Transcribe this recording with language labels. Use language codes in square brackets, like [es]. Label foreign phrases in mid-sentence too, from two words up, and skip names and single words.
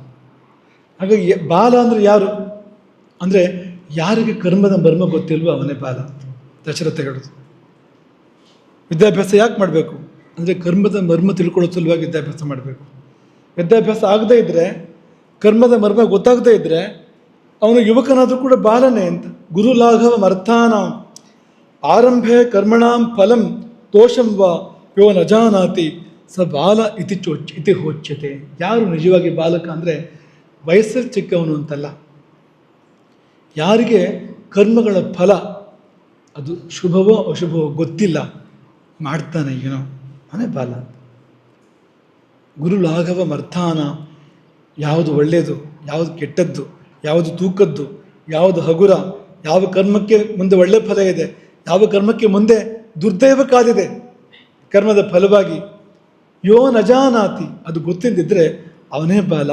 [kn] ಹಾಗಾಗಿ ಬಾಲ ಅಂದರೆ ಯಾರು ಅಂದರೆ, ಯಾರಿಗೆ ಕರ್ಮದ ಮರ್ಮ ಗೊತ್ತಿಲ್ವೋ ಅವನೇ ಬಾಲ. ದಶರಥ ಹೇಳೋದು. ವಿದ್ಯಾಭ್ಯಾಸ ಯಾಕೆ ಮಾಡಬೇಕು ಅಂದರೆ, ಕರ್ಮದ ಮರ್ಮ ತಿಳ್ಕೊಳ್ಳೋ ಸಲುವಾಗಿ ವಿದ್ಯಾಭ್ಯಾಸ ಮಾಡಬೇಕು. ವಿದ್ಯಾಭ್ಯಾಸ ಆಗದೇ ಇದ್ದರೆ, ಕರ್ಮದ ಮರ್ಮ ಗೊತ್ತಾಗದೇ ಇದ್ದರೆ, ಅವನು ಯುವಕನಾದರೂ ಕೂಡ ಬಾಲನೇ ಅಂತ. [sa] ಗುರುಲಾಘವ ಅರ್ಥಾನ ಆರಂಭೆ ಕರ್ಮಣಾಂ ಫಲಂ ದೋಷಂ ವಾ ಯೋ ನಜಾನಾತಿ ಸ ಬಾಲ ಇತಿ ಹೋಚ್ಯತೆ. [kn] ಯಾರು ನಿಜವಾಗಿ ಬಾಲಕ ಅಂದರೆ ವಯಸ್ಸಲ್ಲಿ ಚಿಕ್ಕವನು ಅಂತಲ್ಲ, ಯಾರಿಗೆ ಕರ್ಮಗಳ ಫಲ ಅದು ಶುಭವೋ ಅಶುಭವೋ ಗೊತ್ತಿಲ್ಲ, ಮಾಡ್ತಾನೆ ಏನೋ, ಅವನೇ ಬಾಲ. [sa] ಗುರುಲಾಘವ ಅರ್ಥಾನ, [kn] ಯಾವುದು ಒಳ್ಳೆಯದು, ಯಾವುದು ಕೆಟ್ಟದ್ದು, ಯಾವುದು ತೂಕದ್ದು, ಯಾವುದು ಹಗುರ, ಯಾವ ಕರ್ಮಕ್ಕೆ ಮುಂದೆ ಒಳ್ಳೆಯ ಫಲ ಇದೆ, ಯಾವ ಕರ್ಮಕ್ಕೆ ಮುಂದೆ ದುರ್ದೈವ ಕಾದಿದೆ ಕರ್ಮದ ಫಲವಾಗಿ, [sa] ಯೋ ನಜಾನಾತಿ, [kn] ಅದು ಗೊತ್ತಿದ್ದಿದ್ರೆ ಅವನೇ ಬಾಲ.